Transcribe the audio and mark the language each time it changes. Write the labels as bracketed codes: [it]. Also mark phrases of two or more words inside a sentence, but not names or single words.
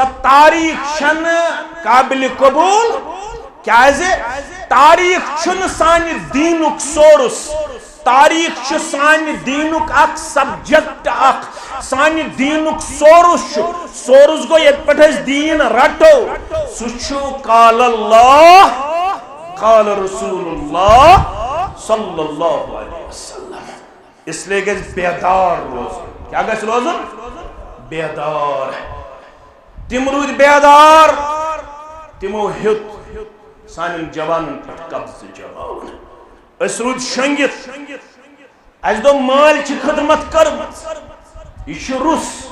[ks] تاریخ چھنہٕ قابل قبول کیازِ تاریخ چھُنہٕ سانہِ دیٖنُک سورس تاریخ چھُ سانہِ دیٖنُک اکھ سبجیکٹ اکھ سانہِ دیٖنُک سورس چھُ سورس گوٚو ییٚتہِ پٮ۪ٹھ أسۍ دیٖن رٹو سُہ چھُ [ar] قال اللہ قال رسول اللہ صلی اللہ علیہ وسلم [ur] اس لیے [ks] گژھِ بیدار روزُن کیٛاہ گژھِ روزُن بیدار تِم روٗدۍ بیدار تِمو ہیوٚت سانٮ۪ن جوانن پٮ۪ٹھ قبضہٕ جماوُن أسۍ روٗدۍ شۄنٛگِتھ اَسہِ دوٚپ مٲلۍ چھِ خدمت کٔرمٕژ یہِ چھُ روٚس